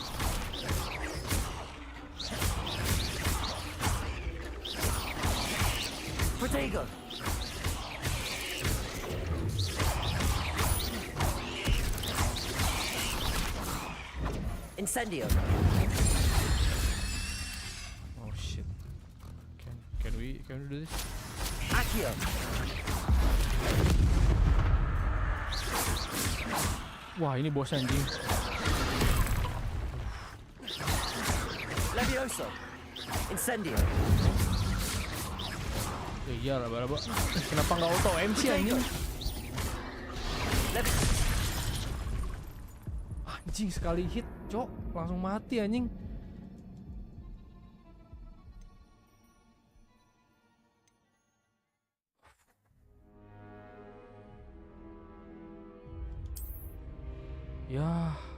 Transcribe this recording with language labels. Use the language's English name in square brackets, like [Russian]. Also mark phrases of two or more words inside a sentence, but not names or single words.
[Indonesian] Protego. Incendio. [English] Oh shit. Can we do this? [Indonesian] Accio. Wah, ini bos anjing. Levioso. Incendio. Ya iyalah, laba-laba. Kenapa nggak auto MC anjing? Anjing sekali hit, Cok. Langsung mati anjing. Ya.